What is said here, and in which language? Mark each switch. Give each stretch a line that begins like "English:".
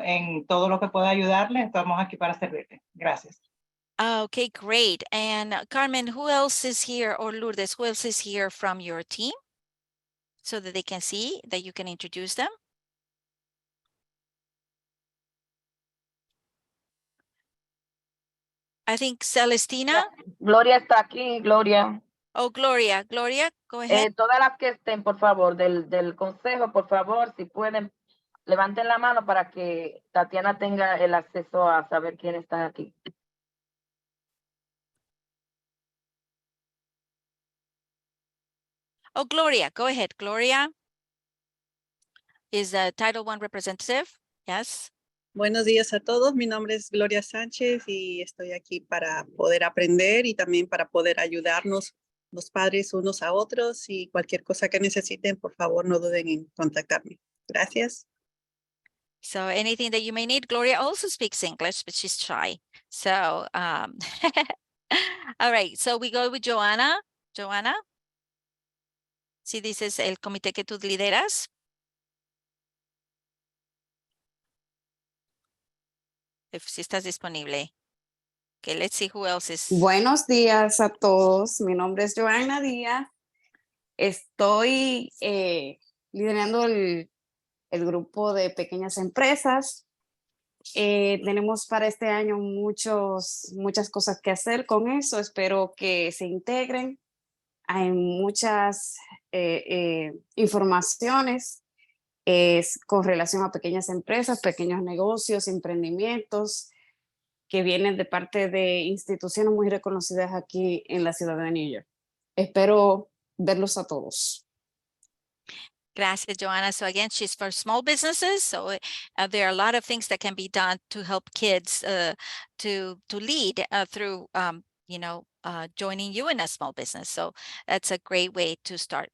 Spanish: En todo lo que pueda ayudarle, estamos aquí para servirle. Gracias.
English: Okay, great. And Carmen, who else is here, or Lourdes, who else is here from your team? So that they can see that you can introduce them. I think Celestina.
Spanish: Gloria está aquí, Gloria.
English: Oh, Gloria. Gloria, go ahead.
Spanish: Todas las que estén, por favor, del consejo, por favor, si pueden, levanten la mano para que Tatiana tenga el acceso a saber quién está aquí.
English: Oh, Gloria, go ahead. Gloria is the Title I representative. Yes.
Spanish: Buenos días a todos. Mi nombre es Gloria Sánchez y estoy aquí para poder aprender y también para poder ayudarnos los padres unos a otros, y cualquier cosa que necesiten, por favor, no duden en contactarme. Gracias.
English: So anything that you may need. Gloria also speaks English, but she's shy. So, all right. So we go with Joanna. Joanna.
Spanish: Si dices el comité que tú lideras. Si estás disponible.
English: Okay, let's see who else is.
Spanish: Buenos días a todos. Mi nombre es Joanna Díaz. Estoy liderando el grupo de pequeñas empresas. Tenemos para este año muchas cosas que hacer con eso. Espero que se integren. Hay muchas informaciones con relación a pequeñas empresas, pequeños negocios, emprendimientos que vienen de parte de instituciones muy reconocidas aquí en la ciudad de New York. Espero verlos a todos. Gracias, Joanna.
English: So again, she's for small businesses. So there are a lot of things that can be done to help kids to lead through, joining you in a small business. So that's a great way to start.